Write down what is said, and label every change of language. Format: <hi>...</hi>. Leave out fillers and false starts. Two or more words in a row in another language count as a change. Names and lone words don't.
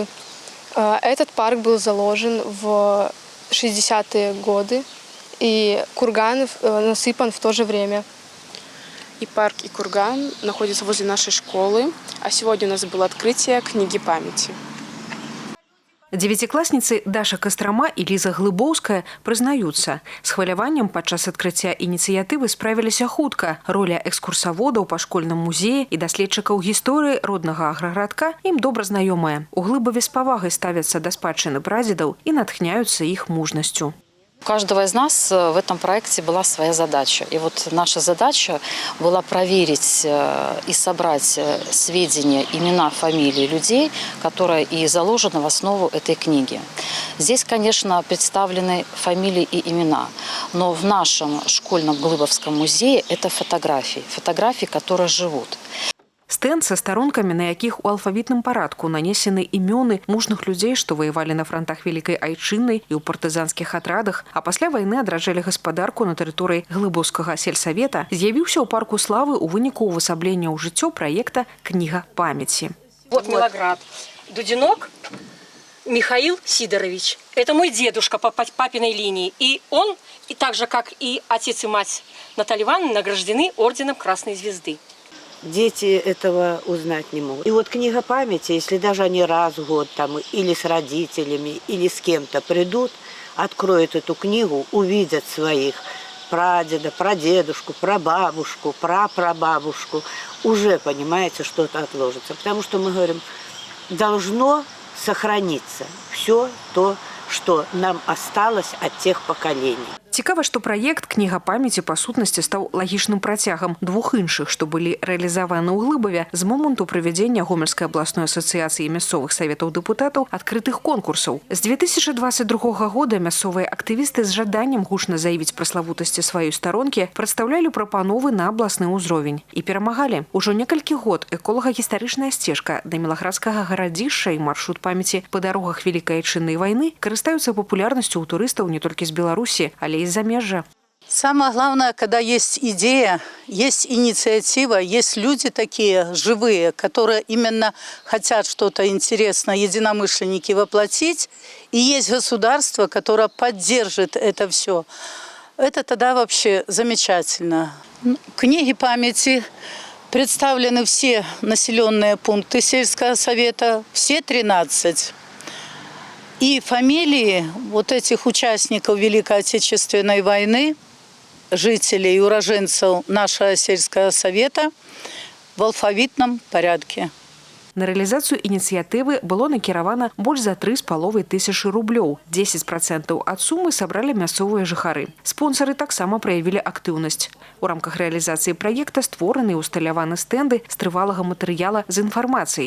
<ru>Этот парк был заложен в 60-е годы, и курган насыпан в то же время. И парк, и курган находятся возле нашей школы, а сегодня у нас было открытие книги памяти. Девятиклассницы Даша Кострома и Лиза Глыбоўская признаются,</ru> <be>с хваляваннем падчас адкрыцця ініцыятывы справіліся хутка. Роля экскурсаводаў па школьным музеі і даследчыкаў гісторыі роднага аграгарадка ім добра знаёмая. У Глыбаве з павагай ставяцца да спадчыны прадзедаў і натхняюцца іх мужнасцю.</be> <ru>У каждого из нас в этом проекте была своя задача. И вот наша задача была проверить и собрать сведения, имена, фамилии людей, которые и заложены в основу этой книги. Здесь, конечно, представлены фамилии и имена, но в нашем школьном Глыбовском музее это фотографии, которые живут.</ru> <be>Стэнд са старонкамі, на якіх у алфавітным парадку нанесены імёны мужных людзей, што ваявалі на фронтах Вялікай Айчыннай і ў партызанскіх атрадах, а пасля вайны адраджалі гаспадарку на тэрыторыі Глыбоўскага сельсавета, з'явіўся ў парку Славы ў выніку ўвасаблення ў жыццё праекта «Книга памяти».</be> <ru>Вот Милоград. Дудинок Михаил Сидорович. Это мой дедушка по папиной линии. И он, и так же, как и отец и мать Наталья Ивановна, награждены орденом Красной Звезды. Дети этого узнать не могут. И вот книга памяти, если даже они раз в год там или с родителями, или с кем-то придут, откроют эту книгу, увидят своих прадеда, прадедушку, прабабушку, прапрабабушку, уже, понимаете, что-то отложится. Потому что мы говорим, должно сохраниться все то, что нам осталось от тех поколений.</ru> <be>Цікава, што праект «Книга памяти» па сутнасці стаў лагічным працягам двух іншых, што былі рэалізаваны ў Глыбаве з моманту правядзення Гомельскай абласной асацыяцыі мясцовых саветаў дэпутатаў адкрытых конкурсаў. З 2022 года мясцовыя актывісты з жаданнем гучна заявіць пра славутасці сваёй старонкі прадстаўлялі прапановы на абласны ўзровень і перамагалі. Ужо некалькі год эколага-гістарычная сцежка да мілаградскага гарадзішча і маршрут памяці па дарогах Вялікай Айчыннай вайны карыстаюцца папулярнасцю ў турыстаў не толькі з Беларусі, але і замежжа.</be> <ru>Самое главное, когда есть идея, есть инициатива, есть люди такие живые, которые именно хотят что-то интересное, единомышленники, воплотить, и есть государство, которое поддержит это все. Это тогда вообще замечательно. В книге памяти представлены все населенные пункты сельского совета, все 13. И фамилии вот этих участников Великой Отечественной войны, жителей и уроженцев нашего сельского совета в алфавитном порядке.</ru> <be>На рэалізацыю ініцыятывы было накіравана больш за 3,5 тысячы рублёў. 10% ад сумы сабралі мясцовыя жыхары. Спонсары таксама праявілі актыўнасць. У рамках рэалізацыі праекта створаны і усталяваны стэнды з трывалага матэрыяла з інфармацыяй.</be>